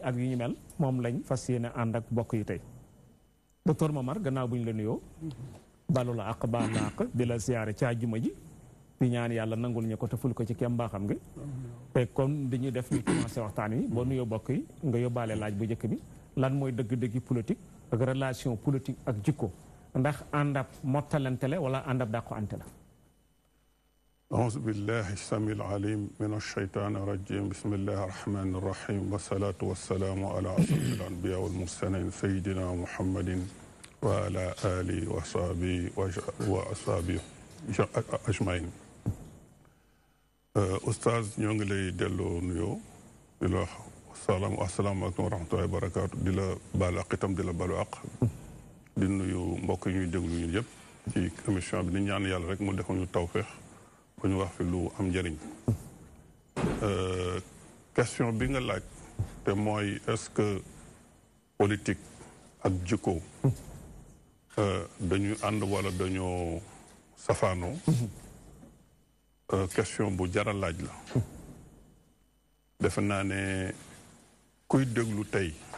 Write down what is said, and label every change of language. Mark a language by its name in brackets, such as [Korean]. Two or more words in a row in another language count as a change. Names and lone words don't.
[Wolof] ak yu ñu mel moom lañ fas yéene ànd ak bokk yi tey docteur Momar gannaaw bu ñu la nuyoo balu la àq baal la àq di la siyaare ci àjjuma ji di ñaan yàlla nangul ñu ko te ful ko ci kem mbaaxam nga te comme dañuy def ñu commencé waxtaan wi boo nuyoo bokk yi nga yóbbaale laaj bu njëkk bi lan mooy dëgg-dëggi politique ak [French] relation politique [Wolof] ak jikko ndax àndab mottalante la wala àndab dàqu ante la [Arabic] أعوذ بالله السميع العليم من الشيطان الرجيم بسم الله الرحمن الرحيم والصلاة والسلام على أشرف الأنبياء والمرسلين سيدنا محمد وعلى آله وأصحابه أجمعين [Wolof] أستاذ ñoo ngi lay delloo nuyoo di la [Arabic] السلام عليكم ورحمة الله وبركاته [Wolof] di la baalu àq itam di la baalu àq di nuyu mbokk yi ñuy déglu ñun yëpp ci émission bi di ñaan yàlla rek mu defal ñu tawfeex bu ñu wax fi lu am njëriñ question bi nga laaj te mooy [French] est-ce que [Wolof] politique ak jikko dañuy ànd wala dañoo safaanoo question bu jara laaj la defe naa ne kuy déglu tey